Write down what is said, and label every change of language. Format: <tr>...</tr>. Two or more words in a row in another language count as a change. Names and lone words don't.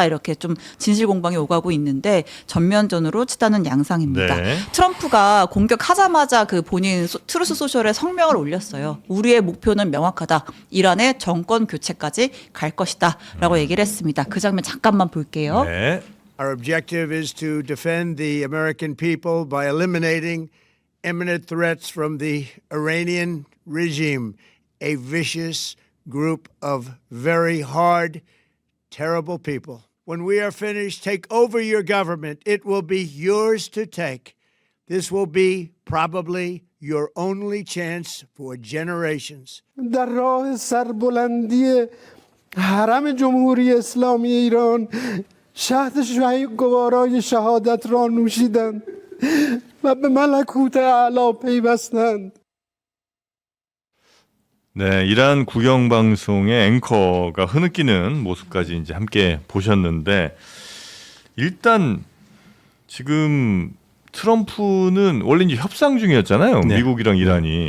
<ko>이렇게 좀 진실 공방이 오가고 있는데 전면전으로 치닫는 양상입니다. 네. 트럼프가 공격하자마자 그 본인 트루스 소셜에 성명을 올렸어요. 우리의 목표는 명확하다. 이란의 정권 교체까지 갈 것이다. 라고 얘기를 했습니다. 그 장면 잠깐만 볼게요. 네.</ko> <en>Our objective is to defend the American people by eliminating imminent threats from the Iranian regime, a vicious group of very hard, terrible people. When we are finished, take over your government. It will be yours to take. This will be probably your only chance for generations.</en> <fa>در راه سربلندی حرم جمهوری اسلامی ایران شهد گوارای شهادت را نوشیدند و به ملکوت اعلی پیوستند.</fa> <ko>네, 이란 국영 방송의 앵커가 흐느끼는 모습까지 이제 함께 보셨는데 일단 지금 트럼프는 원래 이제 협상 중이었잖아요. 네. 미국이랑 이란이.</ko>